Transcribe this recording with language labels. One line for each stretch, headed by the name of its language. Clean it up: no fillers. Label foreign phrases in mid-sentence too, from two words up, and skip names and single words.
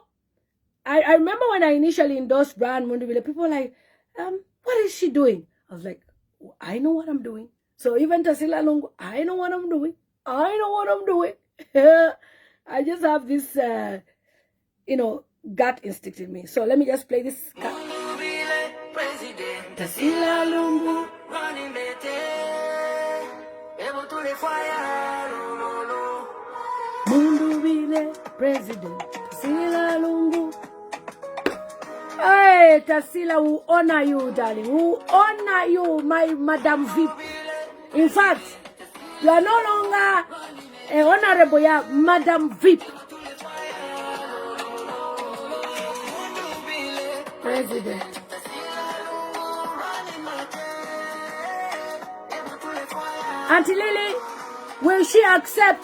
English: I remember when I initially endorsed Brian Mundubile, people were like, what is she doing? I was like, I know what I'm doing. So even Tasila Lungu, I know what I'm doing. I know what I'm doing. I just have this, you know, gut instinct in me. So let me just play this. Tasila Lungu. Mundubile president. Tasila Lungu. Hey, Tasila, we honor you, darling. We honor you, my Madam VIP. In fact, you are no longer a honorable, you are Madam VIP. President. Auntie Lily, will she accept?